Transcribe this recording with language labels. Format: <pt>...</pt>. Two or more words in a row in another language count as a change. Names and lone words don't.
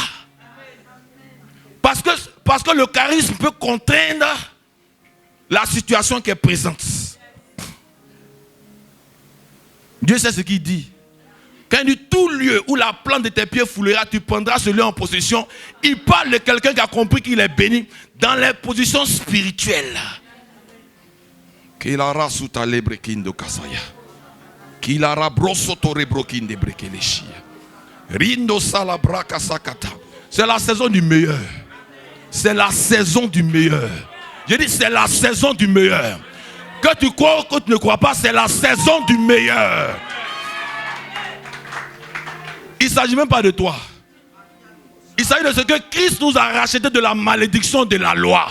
<fr>Parce que le charisme peut contraindre la situation qui est présente. Dieu sait ce qu'il dit. Quand il dit tout lieu où la plante de tes pieds foulera, tu prendras ce lieu en possession. Il parle de quelqu'un qui a compris qu'il est béni dans les positions spirituelles. Kilara sutale brekindo kasaya. Kilara brosoto rebrokin de brekeleshia. Rindo salabraka sakata. C'est la saison du meilleur. C'est la saison du meilleur. J'ai dit, c'est la saison du meilleur. Que tu crois ou que tu ne crois pas, c'est la saison du meilleur. Il ne s'agit même pas de toi. Il s'agit de ce que Christ nous a racheté de la malédiction de la loi.</fr>